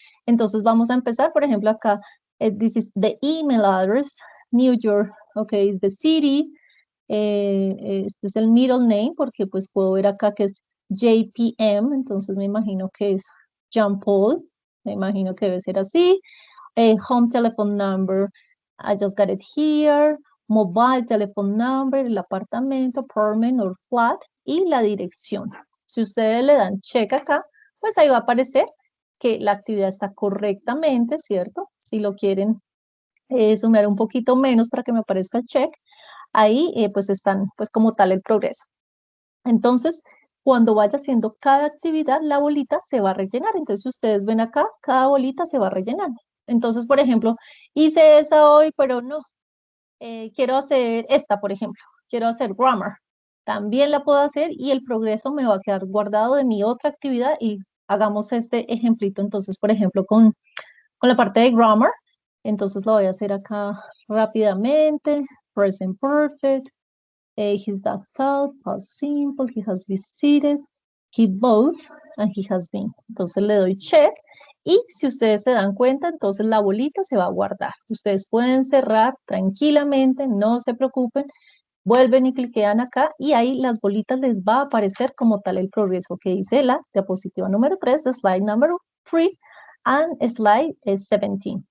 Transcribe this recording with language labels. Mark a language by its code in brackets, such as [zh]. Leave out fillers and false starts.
[es] Entonces vamos a empezar, por ejemplo, acá, this is the email address, New York, ok, is the city, este es el middle name, porque pues puedo ver acá que es JPM, entonces me imagino que es Jean Paul, me imagino que debe ser así. [en] Home telephone number, I just got it here. Mobile telephone number, el apartamento, apartment or flat, y la dirección. [es] Si ustedes le dan check acá, pues ahí va a aparecer que la actividad está correctamente, ¿cierto? Si lo quieren sumar un poquito menos para que me aparezca el check, ahí pues están pues como tal el progreso. Entonces, cuando vaya haciendo cada actividad, la bolita se va a rellenar. Entonces, si ustedes ven acá, cada bolita se va rellenando. Entonces, por ejemplo, hice esa hoy, pero no, quiero hacer esta, por ejemplo, quiero hacer grammar. También la puedo hacer y el progreso me va a quedar guardado de mi otra actividad y hagamos este ejemplito. Entonces, por ejemplo, con la parte de grammar, entonces lo voy a hacer acá rápidamente. [en] Present perfect. He's that thought, past simple, he has visited, he both, and he has been. [es] Entonces le doy check y si ustedes se dan cuenta, entonces la bolita se va a guardar. Ustedes pueden cerrar tranquilamente, no se preocupen, vuelven y cliquean acá y ahí las bolitas les va a aparecer como tal el progreso que dice la diapositiva número 3, slide number 3 and slide 17.